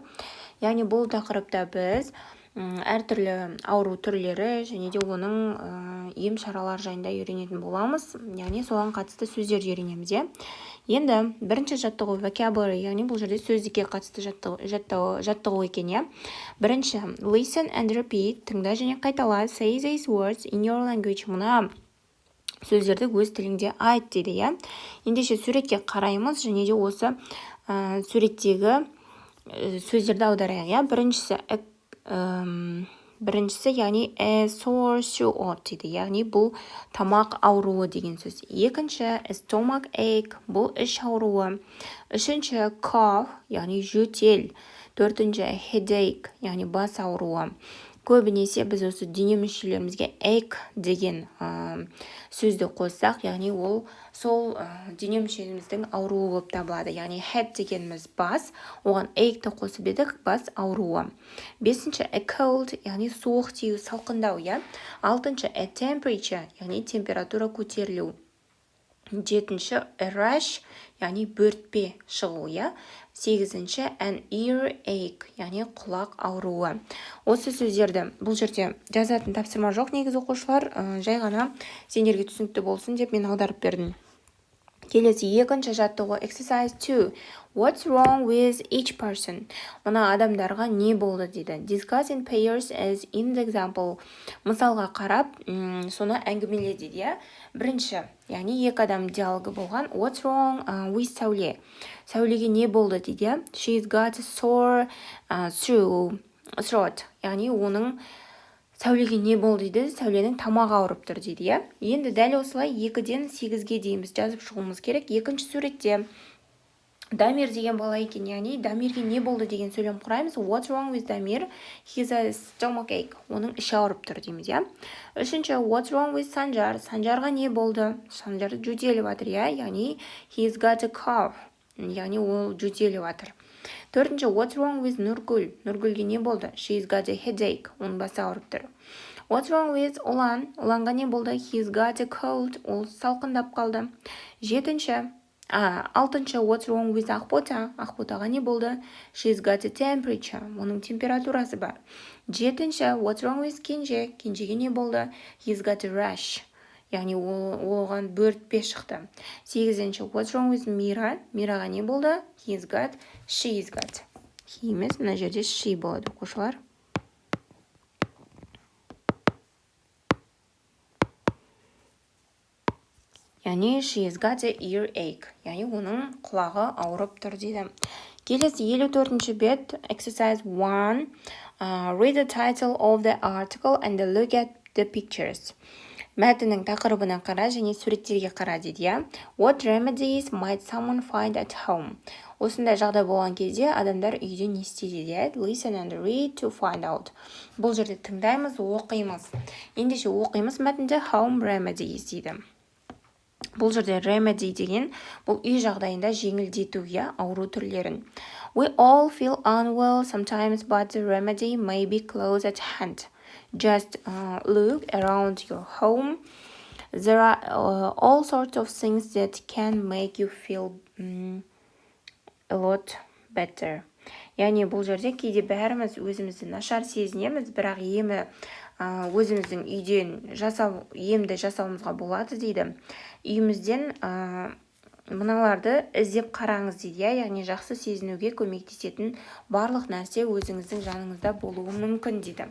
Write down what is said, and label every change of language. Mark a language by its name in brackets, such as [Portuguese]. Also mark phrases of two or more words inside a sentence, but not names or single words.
[Kazakh] Яғни бұл тақырыпта біз әртүрлі ауру түрлері және де оның ем шаралар жайында үйренетін боламыз. Яғни соған қатысты сөздер үйренеміз. Енді бірінші жаттығу vocabulary, яғни бұл жерде сөздікке қатысты жаттығу екен. [English] Бірінші listen and repeat, [Kazakh] тыңда және қайтала. [English] Say these words in your language. [Kazakh] Мұна сөздерді өз тіліңде айт дейді. Ендеше суретке қараймыз және де осы суреттегі сөздерді аударайық. Біріншісі, яғни [English] a sore throat [Kazakh] дейді, яғни бұл тамақ ауруы деген сөз. Екінші [English] stomach ache, [Kazakh] бұл іш ауруы. Үшінші cough, яғни жөтел. Төртінші headache, яғни бас ауруы. Көбінесе біз осы дене мүшелерімізге ache деген сөзді қоссақ, яғни ол сол дене мүшелеріміздің ауруы болып табылады. Яғни head дегеніміз бас, оған ache-ті қосып едік, бас ауруы. Бесінші [English] a cold, [Kazakh] яғни суық тию, салқындау. [English] Алтыншы a temperature, [Kazakh] яғни температура көтерілу. [English] Жетінші a rash, [Kazakh] яғни бөртпе шығу. Сегізінші [English] an earache, [Kazakh] яғни құлақ ауруы. Осы сөздерді бұл жерде жазатын тапсырма жоқ, негізі оқушылар, жай ғана сендерге түсінікті болсын деп мен аударып бердім. Келесі екінші жаттығу exercise 2. [English] What's wrong with each person? [Kazakh] Мұна адамдарға не болды дейді. [English] Discuss in pairs as in the example. [Kazakh] Мысалға қарап, соны әңгімеле дейді. Бірінші, яғни екі адам диалогы болған. [English] What's wrong with Сәуле? [Kazakh] Сәулеге не болды дейді. [English] She's got a sore throat. [Kazakh] Яғни оның Сәулеге не болды дейді, Сәуленің тамағы ауырып тұр дейді. Енді дәл осылай 2-ден 8-ге дейміз жазып шығуымыз керек. Екінші суретте Дамир деген бала екен, яғни Дамирге не болды деген сөйлем құраймыз. [English] What's wrong with Дамир? He's a stomach ache. [Kazakh] Оның іші ауырып тұр дейміз. Үшінші, [English] what's wrong with Санжар? [Kazakh] Санжарға не болды? Санжар жөтеліп жатыр, яғни [English] he's got a cough. [Kazakh] Яғни ол жөтеліп жатыр. Төртінші, [English] what's wrong with Нұргүл? [Kazakh] Нұргүлге не болды? [English] She's got a headache. [Kazakh] Оның басы ауырып тұр. [English] What's wrong with Ұлан? [Kazakh] Ұланға не болды? [English] He's got a cold. [Kazakh] Ол салқындап қалды. Алтыншы, [English] what's wrong with Ақбота? [Kazakh] Ақботаға не болды? [English] She's got a temperature. [Kazakh] Оның температурасы бар. Жетінші, [English] what's wrong with Кенже? [Kazakh] Кенжеге не болды? [English] He's got a rash. [Kazakh] Яғни оған бөртпе шықты. Сегізінші, [English] what's wrong with Мира? [Kazakh] Мираға не болды? [English] She's got. [Kazakh] He емес, мына жерде she болады, оқушылар. [English] Яғни she's got a earache. [Kazakh] Яғни оның құлағы ауырып тұр дейді. Келесі 54-ші бет, exercise 1. [English] Read the title of the article and look at the pictures. [Kazakh] Мәтіннің тақырыбына қара және суреттерге қара дейді. [English] What remedies might someone find at home? [Kazakh] Осындай жағдай болған кезде адамдар үйде не істейді дейді. [English] Listen and read to find out. [Kazakh] Бұл жерде тыңдаймыз, оқимыз. Ендеше оқимыз мәтінде [English] home remedies [Kazakh] дейді. Бұл жерде remedy деген бұл үй жағдайында жеңілдету, ауру түрлерін. [English] We all feel unwell sometimes, but the remedy may be close at hand. Just look around your home. There are all sorts of things that can make you feel a lot better. [Kazakh] Яғни бұл жерде кейде бәріміз өзімізді нашар сезінеміз, бірақ емі өзіміздің үйден емді жасауымызға болады дейді. Үйімізден мыналарды іздеп қараңыз дейді. Яғни жақсы сезінуге көмектесетін барлық нәрсе өзіңіздің жаныңызда болуы мүмкін дейді.